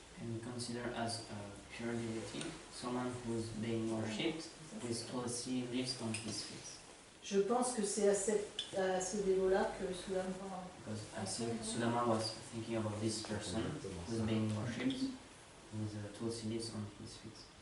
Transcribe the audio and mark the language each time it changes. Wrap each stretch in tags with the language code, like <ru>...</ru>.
<en>Can we consider as a pure devotee someone who is being worshipped with tulsi leaves on his feet?</en> <fr>Je pense que c'est à ce dévot-là que Soulam parle.</fr> <en>Because I think Sudama was thinking about this person who is being worshipped with tulsi leaves on his feet.</en>